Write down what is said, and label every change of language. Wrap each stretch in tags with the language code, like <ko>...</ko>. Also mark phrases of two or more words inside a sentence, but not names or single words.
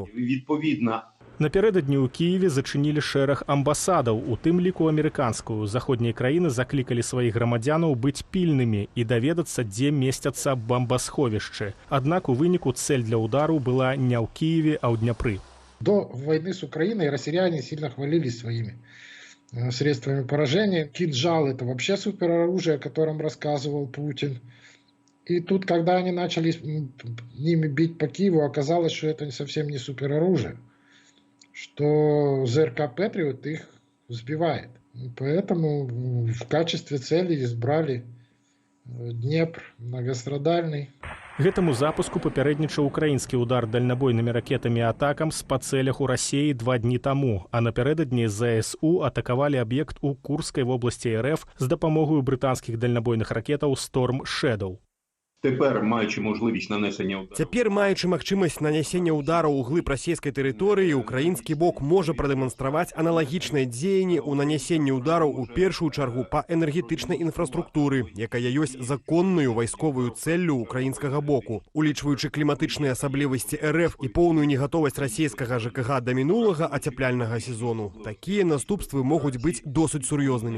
<be>Напярэдадні ў Кіеве зачынілі шэраг амбасадаў, у тым ліку амерыканскую. Заходнія краіны заклікалі сваіх грамадзянаў быць пільнымі і даведацца, дзе месцяцца бомбасховішчы. Аднак у выніку цэль для удару была не ў Кіеве, а ў Дняпры.</be> <ru>До войны с Украиной россияне сильно хвалились своими средствами поражения. Кинжал – это вообще супероружие, о котором рассказывал Путин. И тут, когда они начали ними бить по Киеву, оказалось, что это совсем не супероружие, что ЗРК «Патриот» их сбивает. Поэтому в качестве цели избрали Днепр, многострадальный.</ru> <be>Гэтаму запуску папярэднічаў украінскі удар дальнабойнымі ракетамі атакам з па цэлях у Расіі 2 дні таму, а напярэдадні ЗСУ атакавалі аб'ект у Курскай вобласці РФ з дапамогою брытанскіх дальнабойных ракетаў Storm Shadow.</be> <uk>Тепер, маючи можливість нанесення удару.</uk> <be>Цяпер, маючы магчымасць нанясення ўдараў у глыб расійскай тэрыторыі, украінскі бок можа прадэманстраваць аналагічныя дзеянні ў нанясенні ўдараў у першую чаргу па энергетычнай інфраструктуры, якая ёсць законную вайсковую цэллю украінскага боку. Улічваючы кліматычныя асаблівасці РФ і поўную негатовасць расійскага ЖКГ да мінулага ацяпляльнага сезону, такія наступствы могуць быць досыць сур'ёзнымі.</be>